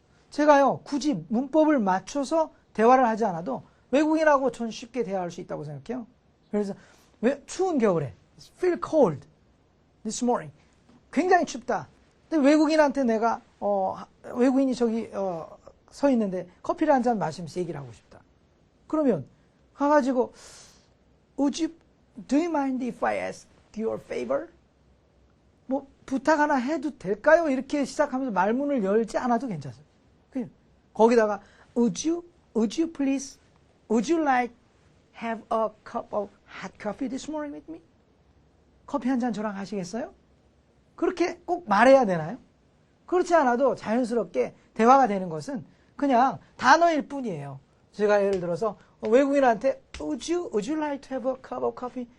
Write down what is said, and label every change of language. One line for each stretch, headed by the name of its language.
Korean: 제가요 굳이 문법을 맞춰서 대화를 하지 않아도 외국인하고 전 쉽게 대화할 수 있다고 생각해요.
English: 그래서 추운 겨울에 feel cold this morning
Korean: 굉장히 춥다. 근데 외국인한테 내가 외국인이 저기 서 있는데 커피를 한 잔 마시면서 얘기를 하고 싶다. 그러면 가가지고
English: do you mind if I ask your favor?
Korean: 뭐 부탁 하나 해도 될까요? 이렇게 시작하면서 말문을 열지 않아도 괜찮아요. 거기다가
English: would you please would you like have a cup of hot coffee this morning with me?
Korean: 커피 한 잔 저랑 하시겠어요? 그렇게 꼭 말해야 되나요? 그렇지 않아도 자연스럽게 대화가 되는 것은 그냥 단어일 뿐이에요. 제가 예를 들어서 외국인한테
English: would you like to have a cup of coffee?